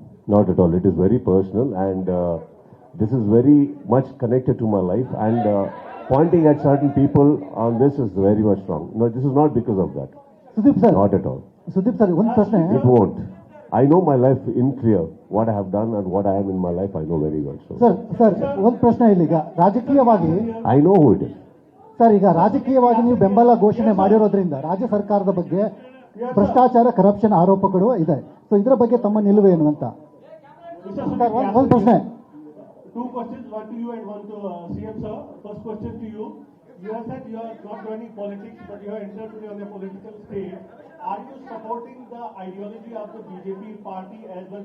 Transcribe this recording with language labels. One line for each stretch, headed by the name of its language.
English: Not at all. It is very personal, and this is very much connected to my life, and pointing at certain people on this is very much wrong. No, this is not because of that.
Kannada: Sudeep sir,
English: Not at all.
Kannada: Sudeep sir, ಒಂದು ಪ್ರಶ್ನೆ.
English: It won't. I know my life in clear. What I have done and what I am in my life, I know very well. So
Kannada: sir ಒಂದು ಪ್ರಶ್ನೆ ಇಲ್ಲಿ. ಈಗ ರಾಜಕೀಯವಾಗಿ
English: I know who it is.
Kannada: Sir, ಈಗ ರಾಜಕೀಯವಾಗಿ ನೀವು ಬೆಂಬಲ ಘೋಷಣೆ ಮಾಡಿರೋದ್ರಿಂದ ರಾಜ್ಯ ಸರ್ಕಾರದ ಬಗ್ಗೆ ಭ್ರಷ್ಟಾಚಾರ, ಕರಪ್ಷನ್ ಆರೋಪಗಳು ಇದೆ. ಸೊ ಇದರ ಬಗ್ಗೆ ತಮ್ಮ ನಿಲುವೇನು ಅಂತ ಸರ್, ಒಂದು ಪ್ರಶ್ನೆ.
English: Two questions, one to you and one to CM sir. First question to you. You have said you are not joining politics, but you have entered today on the political stage. Are you supporting the ideology of the BJP party as well?